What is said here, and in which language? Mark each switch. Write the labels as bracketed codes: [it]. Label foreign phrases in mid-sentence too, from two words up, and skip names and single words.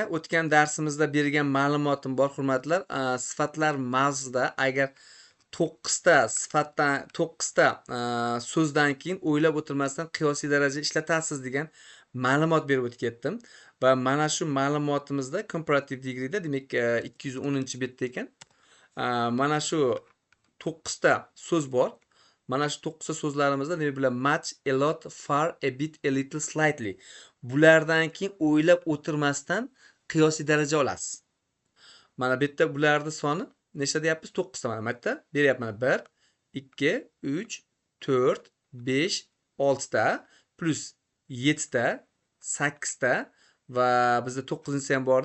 [uz] O'tgan darsimizda bergan ma'lumotim bor, hurmatlar. Sifatlar mavzusida agar 9 ta so'zdan keyin o'ylab o'tirmasdan qiyosiy daraja ishlatasiz degan ma'lumot berib o'tib ketdim. Va mana shu ma'lumotimizda [en] comparative degree'da [uz] demak 210-betda ekan. Mana shu 9 ta so'z bor. Mana shu 9 ta so'zlarimizda demak bular [en] much, a lot, far, a bit, a little, slightly. [uz] Bulardan keyin o'ylab o'tirmasdan qiyosiy daraja olasiz. Mana bu yerda bularning soni nechta deyapmiz? 9 ta. Mana bu yerda beryapman. 1, 2, 3, 4, 5, 6 ta plus 7 ta, 8 ta va bizda 9-inchisi ham bor edi.